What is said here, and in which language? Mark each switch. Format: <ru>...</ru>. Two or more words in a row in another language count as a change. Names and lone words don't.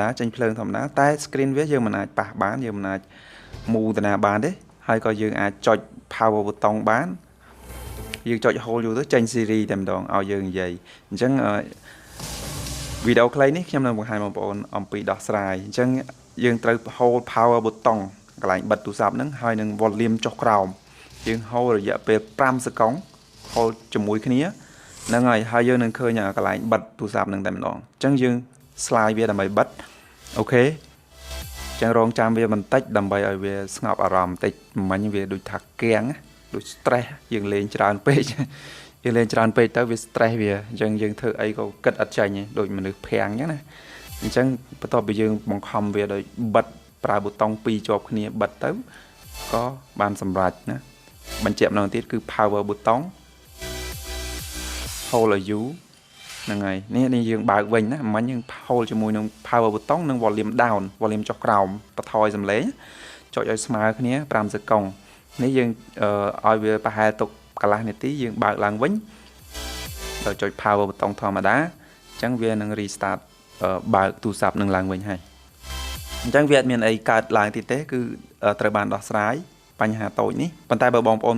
<km>ចេញភ្លើងធម្មតាតែ screen វាយើងមិនអាចប៉ះបានយើងមិនអាចមូតាណាបានទេហើយក៏យើងអាចចុច</km> <en>power button</en> <km>បានយើងចុច hold យូរទៅចេញ series តែម្ដងឲ្យយើងនិយាយអញ្ចឹងវីដេអូខ្លីនេះ ខ្ញុំនឹងបង្ហាញបងប្អូនអំពីដោះស្រាយអញ្ចឹងយើងត្រូវ</km> <en>hold power button</en> <km>កន្លែងបិទទូរស័ព្ទហ្នឹងហើយនឹង volume ចុះក្រោមយើង hold រយៈពេល5សកុង hold ជាមួយគ្នាហ្នឹងហើយយើងនឹងឃើញកន្លែងបិទទូរស័ព្ទហ្នឹងតែម្ដងអញ្ចឹងយើងslide វាដើម្បីបិទអូខេចឹងរ ងចាំវាបន្តិចដើម្បីឲ្យវាស្ងប់អារម្មណ៍បន្តិចមិញវាដូចថាគាំងដូច stress យើងលេងច្រើនពេកយើងលេងច្រើនពេកទៅវា stress វាអញ្ចឹងយើងធ្វើអីក៏គិតអត់ចាញ់ទេដូចមនុស្សភាំងអញ្ចឹងណាអញ្ចឹងបន្ទាប់ពីយើងបង្ខំវាដោយបិទប្រើប៊ូតុង2ជាប់គ្នាបិទទៅក៏បានសម្រេចណាបញ្ជាក់ម្ដងទៀតគឺ</km> <en>power button hold you</en> <km>ហ្នឹងហើយនេះយើងបើកវិញណាមិញយើង hold ជាមួយនឹង</km> <en>power button</en> <km>និង</km> <en>volume down volume</en> <km>ចុះក្រោមបន្ថយសំឡេងចុចឲ្យស្មើគ្នា5សកុងនេះយើងឲ្យវាប្រ ហែលទុកកន្លះនាទីយើងបើកឡើងវិញដល់ចុច</km> <en>power button</en> <km>ធម្មតាអញ្ចឹងវានឹង restart បើកទូរស័ព្ទនឹងឡើងវិញហើយ អញ្ចឹងវាអត់មានអីកើតឡើងទៀតទេគឺត្រូវបានដោះស្រាយបញ្ហាតូចនេះប៉ុន្តែបើបងប្អូន</km>